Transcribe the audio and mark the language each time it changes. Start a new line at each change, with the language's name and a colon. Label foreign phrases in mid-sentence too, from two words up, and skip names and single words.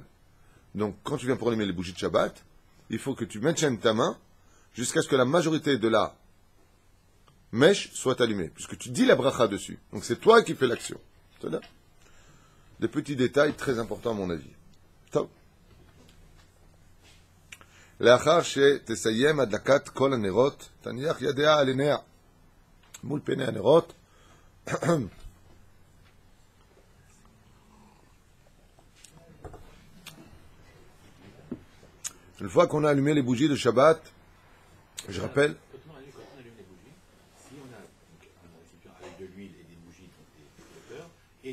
French: Donc, quand tu viens pour allumer les bougies de Shabbat, il faut que tu maintiennes ta main jusqu'à ce que la majorité de la mèche soit allumée, puisque tu dis la bracha dessus. Donc, c'est toi qui fais l'action. C'est-à-dire des petits détails très importants à mon avis. Top.
Hebrew: לאחר שתסיים הדלקת כל הנרות, תניח ידיה על עיניה. מול פני הנרות,
French: une fois qu'on a allumé les bougies de Shabbat, je rappelle. Quand on allume les bougies, si on a un récipient avec de l'huile et des bougies, donc des flotteurs, et